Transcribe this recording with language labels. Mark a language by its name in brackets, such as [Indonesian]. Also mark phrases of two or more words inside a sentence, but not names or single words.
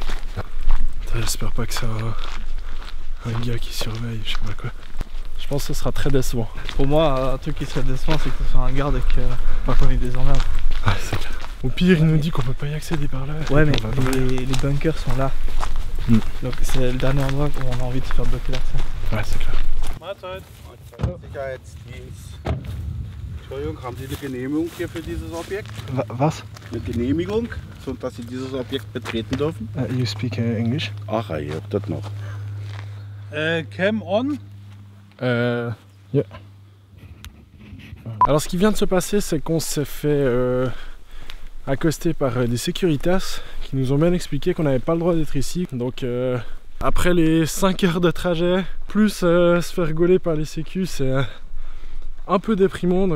[French] J'espère pas que c'est un gars qui surveille, je sais pas quoi. Je pense que ce sera très décevant. Pour moi, un truc qui serait décevant, c'est que ce soit un garde et que pas qu'on ait des emmerdes. Ouais, c'est clair. Au pire, il nous dit qu'on peut pas y accéder par là. Ouais, mais les bunkers sont là. Donc c'est le dernier endroit où on a envie de se faire bloquer l'accès. Ouais, c'est clair. [German] Mahlzeit. Sicherheitsdienst. Entschuldigung, haben Sie eine Genehmigung hier für dieses Objekt? Was? Eine Genehmigung, so dass Sie dieses Objekt betreten dürfen? [English] You speak English? [German] Ach, ihr habt das noch. [English] Cam on. Yeah. [French] Alors ce qui vient de se passer, c'est qu'on s'est fait accoster par des sécuritas qui nous ont bien expliqué qu'on n'avait pas le droit d'être ici. Donc après les 5 heures de trajet, plus se faire gauler par les sécus, c'est un peu déprimant.